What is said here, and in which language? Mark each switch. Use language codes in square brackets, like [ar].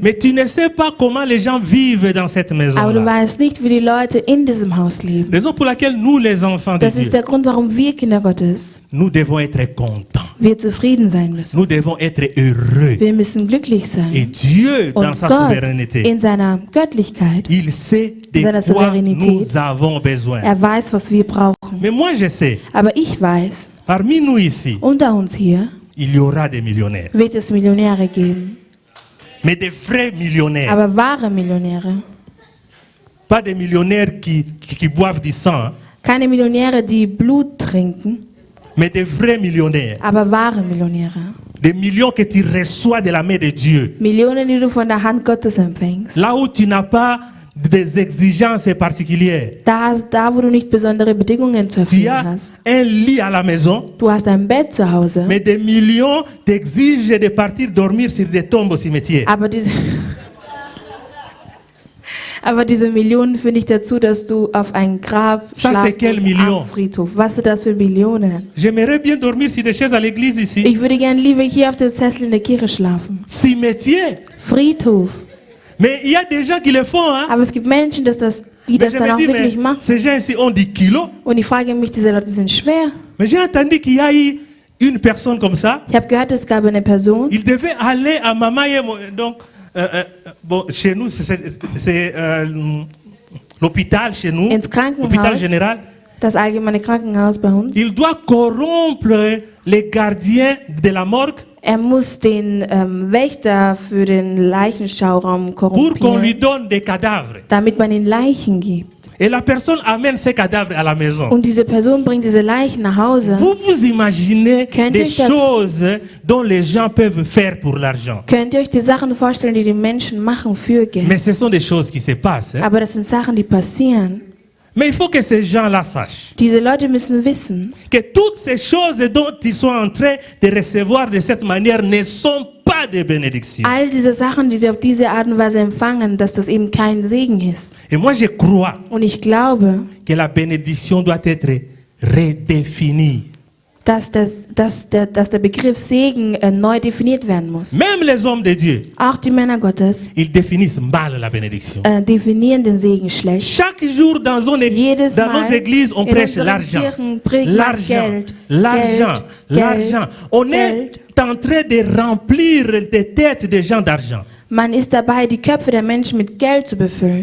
[fr] mais tu ne sais pas comment les gens vivent dans cette [de] aber du [fr] maison-là. [de] weißt nicht, wie die Leute in diesem Haus leben. [fr] Raison pour laquelle nous, les enfants de [de] Das ist [fr] Dieu, [de] der Grund, warum wir Kinder Gottes, [fr] nous devons être contents. [de] wir zufrieden sein müssen. [fr] Nous devons être heureux. [de] Wir müssen glücklich [fr] Et [de] sein. [fr] Dieu, dans [de] Und [fr] sa [de] Gott [fr] souveraineté, [de] in seiner Göttlichkeit, [fr] il sait de [de] seiner Souveränität, [fr] nous avons besoin. [de] er weiß, was wir brauchen. [fr] Mais moi, je sais, [de] Aber ich weiß, [fr] parmi nous ici, [de] unter uns hier [fr] il y aura des millionnaires. [de] wird es Millionäre geben. [fr] Mais des vrais millionnaires. [de] Aber wahre Millionäre. [fr] Pas des millionnaires qui boivent du sang, hein, [de] Keine Millionäre, die Blut trinken, [fr] mais des vrais millionnaires. [de] aber wahre Millionäre. [fr] Des millions que tu reçois de la main de Dieu. [de] Millionen, die du von der Hand Gottes empfängst. [fr] Là où tu n'as pas des exigences particulières. [de] Da, wo du nicht besondere Bedingungen zu [fr] Tu [de] erfüllen [fr] as [de] hast. [fr] un lit à la maison, [de] Du hast ein Bett zu Hause, [fr] mais des millions t'exigent de partir dormir sur des tombes au cimetière. [de] aber diese Millionen führen dich dazu, dass du auf ein Grab [fr] Ça, c'est quelle [de] schlafen musst [fr] million? [de] am Friedhof. Was sind das für Millionen? [fr] J'aimerais bien dormir sur des chaises à l'église ici. [de] Ich würde gerne lieber hier auf dem Sessel in der Kirche schlafen. [fr] Cimetière. [de] Friedhof. [fr] Mais il y a des gens qui le font. Hein? [de] Aber es gibt Menschen, die [fr] Mais [de] das [fr] je [de] dann [fr] me [de] auch [fr] dis, [de] wirklich [fr] mais [de] machen. [fr] ces gens ici ont 10 kilos. [de] Und ich frage mich, diese Leute sind schwer. [fr] Mais j'ai entendu qu'il y a eu une personne comme ça. [de] Ich habe gehört, es gab eine Person, [fr] Il devait aller à Mamaye. Donc, bon, chez nous, c'est l'hôpital chez nous. [de] ins Krankenhaus, [fr] L'hôpital général. [de] das allgemeine Krankenhaus bei uns. [fr] Il doit corrompre les gardiens de la morgue [de] Er muss den Wächter für den Leichenschauraum [fr] pour qu'on lui [de] korrumpieren, [fr] donne des cadavres. [de] damit man ihnen Leichen gibt. [fr] Et la personne amène ses cadavres à la maison. [de] Und diese Person bringt diese Leichen nach Hause. [fr] Vous vous imaginez [de] Könnt [fr] des [de] ihr das- [fr] choses dont les gens peuvent faire pour l'argent. [de] Könnt ihr euch die Sachen vorstellen, die die Menschen machen für Geld? [fr] Mais ce sont des choses qui se passent. Hein. [de] Aber das sind Sachen, die passieren. [fr] Mais il faut que ces gens-là sachent [de] Diese Leute müssen wissen, [fr] que toutes ces choses dont ils sont en train de recevoir de cette manière ne sont pas des bénédictions. [de] all diese Sachen, die sie auf diese Art und Weise empfangen, dass das eben kein Segen ist. [fr] Et moi, je crois [de] Und ich glaube, [fr] que la bénédiction doit être redéfinie. [de] dass der Begriff Segen neu definiert werden muss. [fr] Même les hommes de Dieu, [de] Auch die Männer Gottes [fr] ils définissent mal la bénédiction. [de] definieren den Segen schlecht. [fr] Chaque jour dans nos [de] Jedes Mal [fr] églises, on [de] in [fr] prêche [de] unseren [fr] l'argent. [de] Kirchen predigt man [fr] L'argent, [de] Geld, [fr] l'argent, [de] Geld, [fr] l'argent. On [de] Geld. [fr] est en train de remplir des têtes des gens d'argent. [de] Man ist dabei, die Köpfe der Menschen mit Geld zu befüllen.